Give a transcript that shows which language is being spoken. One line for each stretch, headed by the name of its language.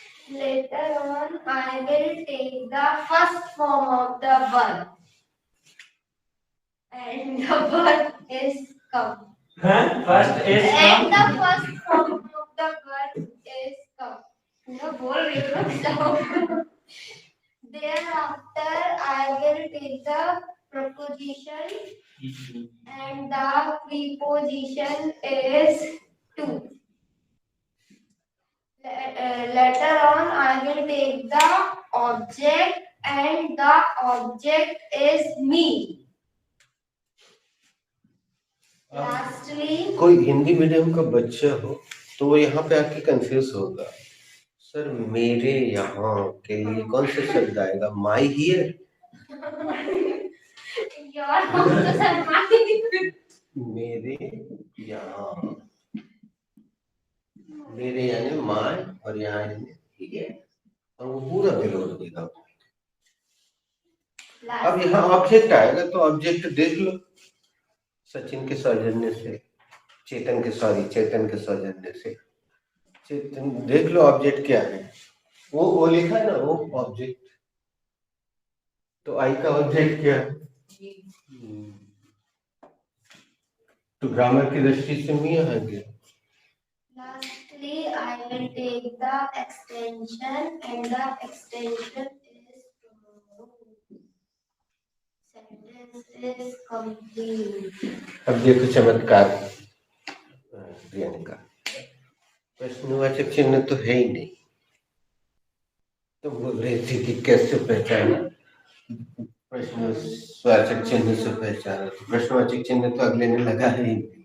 English: Later on, I will take the first form of the verb. and the verb is come. First is And the come. first form of the verb is come. No,
Hindi: बोल रही हूँ ना,
English: stop. Thereafter, I will take the preposition and the preposition is to. Later on, I will take the object and the object is me. Lastly,
Hindi: कोई Hindi medium का बच्चा हो तो वो यहाँ पे आके कंफ्यूज होगा, सर मेरे यहाँ के लिए कौन सा शब्द आएगा,
English: My here, your house is mine.
Hindi: मेरे यहाँ, मेरे यानी माई और यहाँ यानी हियर, और वो पूरा विरोध देगा। अब यहाँ ऑब्जेक्ट आएगा तो ऑब्जेक्ट देख लो, सचिन के सौजन्य से, चेतन के सौजन्य से, चेतन देख लो ऑब्जेक्ट क्या है, वो लिखा है ना, वो ऑब्जेक्ट, तो आई का ऑब्जेक्ट क्या है, तो ग्रामर की दृष्टि से मी यहाँ गया।
English: Lastly, I will take the extension and the extension is tomorrow. Sentence is complete.
Hindi: अब देखो चमत्कार प्रियंका, प्रश्नवाचक चिन्ह तो है ही नहीं, तो बोल रही थी कि कैसे पहचाना, प्रश्नवाचक चिन्ह से पहचाना, तो प्रश्नवाचक चिन्ह तो अगले ने लगा ही नहीं।